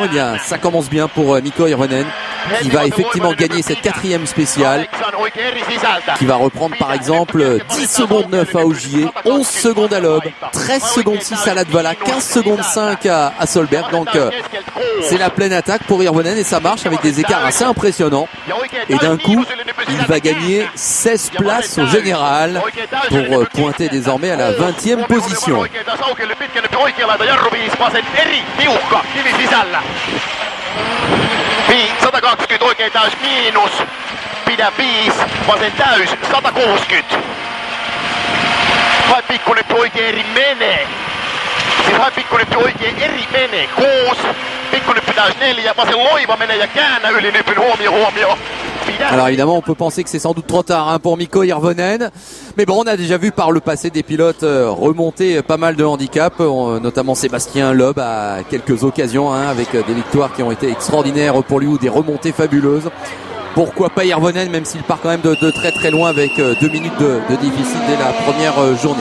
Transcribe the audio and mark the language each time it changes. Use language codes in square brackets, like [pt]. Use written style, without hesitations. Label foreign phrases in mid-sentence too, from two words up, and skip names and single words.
[fr] Eh bien ça commence bien pour Mikko Hirvonen qui va effectivement gagner cette 4e spéciale, qui va reprendre par exemple 10 secondes 9 à Ogier, 11 secondes à Loeb, 13 secondes 6 à Latvala, 15 secondes 5 à Solberg. Donc c'est la pleine attaque pour Hirvonen et ça marche avec des écarts assez impressionnants. Et d'un coup il va gagner 16 places au général pour pointer désormais à la 20e position. [fi] Pidä 5, vasen täys, 160. Vai pikkuneppi oikein eri menee. Siis vai pikkuneppi oikein eri menee. 6, pikkuneppi täys 4, vasen loiva menee ja käännä yli nypyn, huomio. [fr] Alors évidemment on peut penser que c'est sans doute trop tard pour Mikko Hirvonen, mais bon, on a déjà vu par le passé des pilotes remonter pas mal de handicaps, notamment Sébastien Loeb à quelques occasions avec des victoires qui ont été extraordinaires pour lui ou des remontées fabuleuses. Pourquoi pas Hirvonen, même s'il part quand même de très loin avec 2 minutes de déficit dès la première journée.